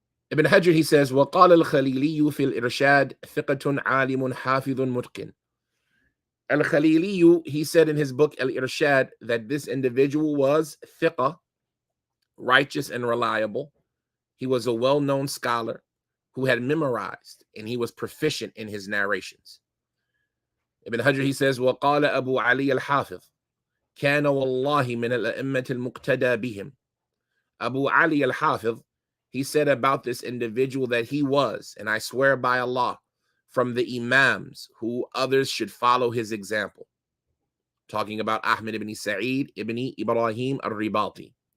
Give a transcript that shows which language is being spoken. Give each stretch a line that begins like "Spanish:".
English: Ibn Hajar, he says,
Arabic: وَقَالَ الْخَلِيلِيُّ فِي الْإِرْشَادِ ثِقَةٌ عَالِمٌ حَافِظٌ مُتْقِنٌ.
English: Al-Khaliliyu, he said in his book Al-Irshad that this individual was thiqa, righteous and reliable. He was a well-known scholar who had memorized, and he was proficient in his narrations. Ibn Hajar, he says,
Arabic: وَقَالَ أَبُو عَلِيَّ الْحَافِظ كَانَ وَاللَّهِ مِنَ الْأَئِمَّةِ الْمُقْتَدَى بِهِمْ.
English: Abu Ali al-Hafiz, he said about this individual that he was, and I swear by Allah, from the imams who others should follow his example. Talking about Ahmad ibn Sa'eed ibn Ibrahim al-Ribati.